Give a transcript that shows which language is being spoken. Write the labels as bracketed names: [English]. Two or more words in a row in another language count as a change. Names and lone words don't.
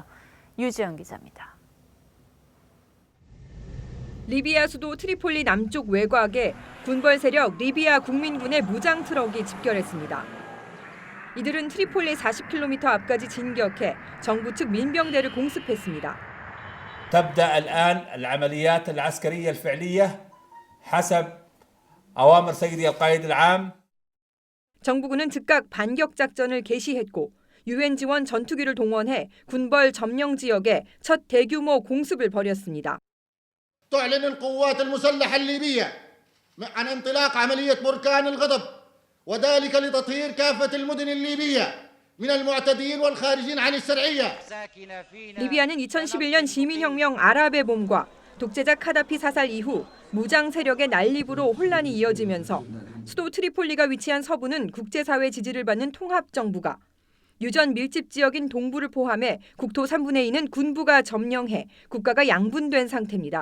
[Korean] 유지영 기자입니다. 리비아 수도 트리폴리 남쪽 외곽에 군벌 세력 리비아 국민군의 무장 트럭이 집결했습니다. 이들은 트리폴리 40km 앞까지 진격해 정부 측 민병대를 공습했습니다. [Arabic] تبدأ الآن العمليات العسكرية الفعلية حسب أوامر سيدي القائد العام. [Korean] 정부군은 즉각 반격 작전을 개시했고 유엔 지원 전투기를 동원해 군벌 점령 지역에 첫 대규모 공습을 벌였습니다. [Arabic] تعلن القوات المسلحة الليبية عن انطلاق عملية بركان الغضب وذلك لتطهير كافة المدن الليبية من المعتدين والخارجين عن الشرعية. [Korean] 리비아는 2011년 시민혁명 아랍의 봄과 독재자 카다피 사살 이후 무장 세력의 난립으로 혼란이 이어지면서 수도 트리폴리가 위치한 서부는 국제사회 지지를 받는 통합정부가, 유전 밀집 지역인 동부를 포함해 국토 3분의 2는 군부가 점령해 국가가 양분된 상태입니다.